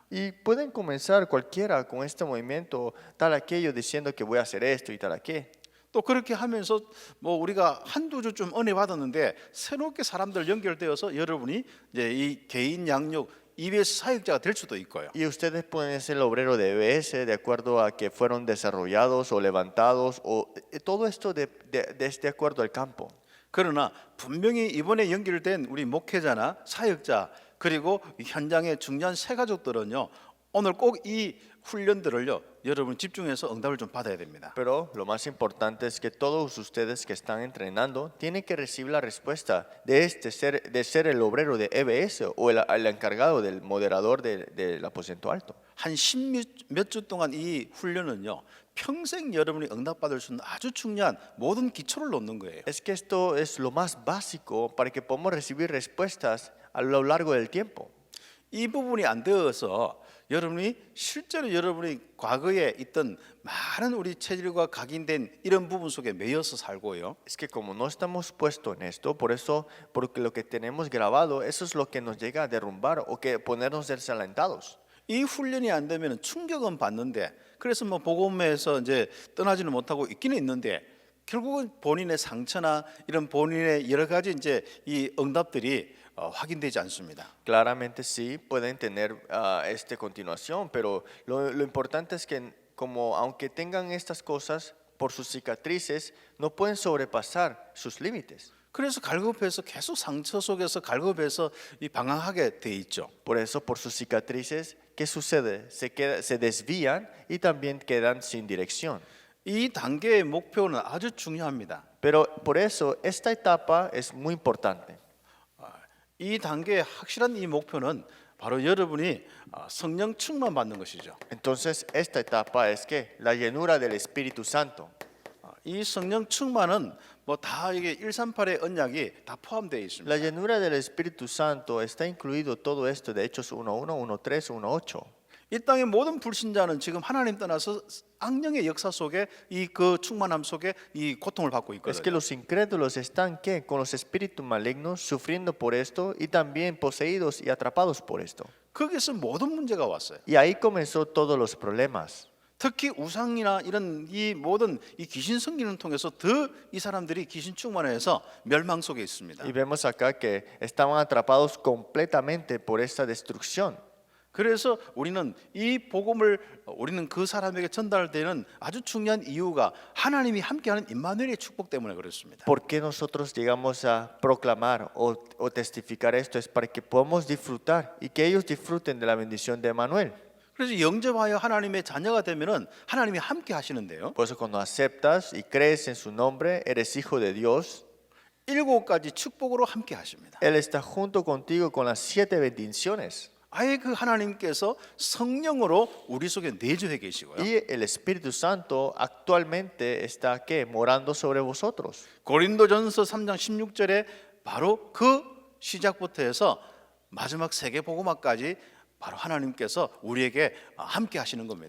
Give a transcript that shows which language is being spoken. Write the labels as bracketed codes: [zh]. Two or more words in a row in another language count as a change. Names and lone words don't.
[es] Y pueden comenzar cualquiera con este movimiento, tal aquello, diciendo que voy a hacer esto y tal aquello. [ko] 또 그렇게 하면서 뭐 우리가 한두 주좀 은혜 받았는데 새롭게 사람들 연결되어서 여러분이 이제 이 개인 양육 EBS 사역자가 될 수도 있고요. [es] Y ustedes pueden ser el obrero de EBS de acuerdo a que fueron desarrollados o levantados o todo esto de acuerdo al campo. [ko] 그러나 분명히 이번에 연결된 우리 목회자나 사역자 그리고 현장의 중요한 새 가족들은요. 오늘 꼭 이 훈련들을요. 여러분 집중해서 응답을 좀 받아야 됩니다. [es] Pero lo más importante es que todos ustedes que están entrenando tienen que recibir la respuesta de ser el obrero de EBS o el encargado del moderador del aposento alto. [ko] 한 10몇 주 동안 이 훈련은요. 평생 여러분이 응답받을 수 있는 아주 중요한 모든 기초를 놓는 거예요. [es] Es que esto es lo más básico para que podamos recibir respuestas a lo largo del tiempo. [ko] 이 부분이 안 되어서 여러분이 실제로 여러분이 과거에 있던 많은 우리 체질과 각인된 이런 부분 속에 매여서 살고요. [es] Es que como no estamos puestos en esto, por eso, porque lo que tenemos grabado, eso es lo que nos llega a derrumbar o que ponernos desalentados. [ko] 이 훈련이 안 되면 충격은 받는데 그래서 뭐 복음에서 이제 떠나지는 못하고 있기는 있는데 결국은 본인의 상처나 이런 본인의 여러 가지 이제 이 응답들이 확인되지 않습니다. [es] Claramente sí pueden tener continuación, pero lo importante es que como aunque tengan estas cosas por sus cicatrices, no pueden sobrepasar sus límites. [ko] 그래서 갈급해서 계속 상처 속에서 갈급해서 이 방황하게 돼 있죠. [es] Por eso, por sus cicatrices, ¿qué sucede? Se desvían y también quedan sin dirección. [ko] 이 단계의 목표는 아주 중요합니다. [es] Pero por eso esta etapa es muy importante. [ko] 이 단계의 확실한 이 목표는 바로 여러분이 성령 충만 받는 것이죠. [es] Entonces, esta etapa es que la llenura del Espíritu Santo. [ko] 이 성령 충만은 뭐 다 이게 138의 언약이 다 포함되어 있습니다. [es] La llenura del Espíritu Santo está incluido todo esto de Hechos 1:1, 1:3, 1:8. [ko] 이 땅의 모든 불신자는 지금 하나님 떠나서 악령의 역사 속에 이 그 충만함 속에 이 고통을 받고 [es] Es que [ko] 있거든요. [es] los incrédulos están ¿qué? Con los espíritus malignos sufriendo por esto y también poseídos y atrapados por esto. [ko] 거기서 모든 문제가 왔어요. [es] Y ahí comenzó todos los problemas. [ko] 특히 우상이나 이런 이 모든 이 귀신 섬기는 통해서 더 이 사람들이 귀신 충만해서 멸망 속에 있습니다. [es] Y vemos acá que estaban atrapados completamente por esta destrucción. [ko] 그래서 우리는 이 복음을 우리는 그 사람에게 전달되는 아주 중요한 이유가 하나님이 함께하는 임마누엘의 축복 때문에 그렇습니다. [es] ¿Por qué nosotros llegamos a proclamar o testificar esto? Es para que podamos disfrutar y que ellos disfruten de la bendición de Emmanuel. [ko] 그래서 영접하여 하나님의 자녀가 되면은 하나님이 함께 하시는데요. [es] Por eso cuando aceptas y crees en su nombre, eres hijo de Dios. [ko] 7가지 축복으로 함께 하십니다. [es] Él está junto contigo con las 7 bendiciones. [ko] 아예 그 하나님께서 성령으로 우리 속에 내주해 계시고요. [es] Y el Espíritu Santo actualmente está ¿qué? Morando sobre vosotros. [ko] 고린도전서 3장 16절에 바로 그 시작부터 해서 마지막 세계 복음화까지 바로 하나님께서 우리에게 함께 하시는 겁니다.